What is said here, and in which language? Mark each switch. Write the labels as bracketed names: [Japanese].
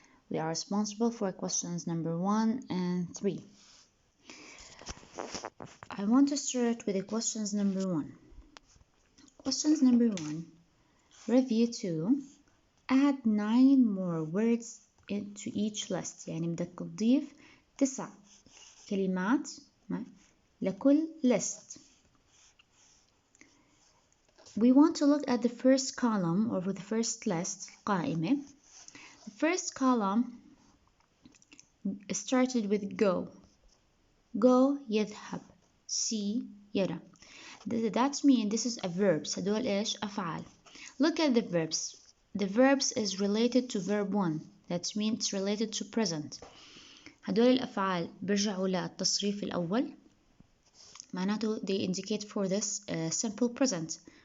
[English] We are responsible for questions number 1 and 3. I want to start with the questions number 1. Questions number 1. Review 2. Add 9 more words into each list. [Arabic] يعني بدك تضيف 9 كلمات لكل list. [English] We want to look at the first column or the first list قائمة. The first column started with go. Go يذهب. See يرى. That means this is a verbs. [Arabic] هدول إيش أفعال. [English] Look at the verbs. The verbs is related to verb 1. That means it's related to present. [Arabic] هدول الأفعال بيرجعوا للتصريف الأول. معناته [English] they indicate for this simple present.